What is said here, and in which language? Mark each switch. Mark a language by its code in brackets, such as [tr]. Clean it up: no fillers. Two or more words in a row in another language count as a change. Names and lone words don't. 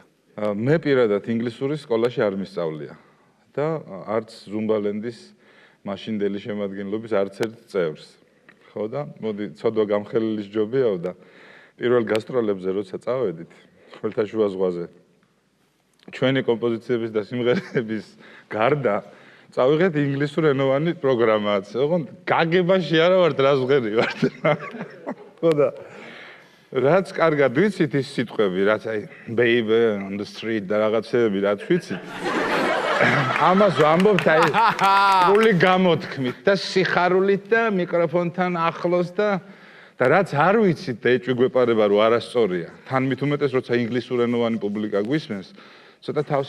[ka] მე პირადად ინგლისური სკოლაში არ მისწავლია და არც ზუმბალენდის მაშინდელი შემადგენლობის არც ერთ წევრს ხო და მოდი ცოდვა გამხელილის ჯობიაო და პირველ გასტროლებზე როცა წავედით ხმელთაშუა ზღვაზე ჩვენი კომპოზიციების და სიმღერების გარდა წავიღეთ ინგლისურენოვანი პროგრამაც ოღონდ გაგებაში არა ვართ რას ვღერი ვართ ხო და რაც კარგად ვიცით ის სიტყვები რაც აი [en] baby on the street [ka] და რაღაცეები რაც ვიცით ამას ვამბობთ აი სრული გამოთქმით და სიხარულით და მიკროფონთან ახლოს და რაც არ ვიცით და ეჭვი გვეპარება რომ არასწორია თან მით უმეტეს როცა ინგლისურენოვანი პუბლიკა გვისმენს ცოტა თავს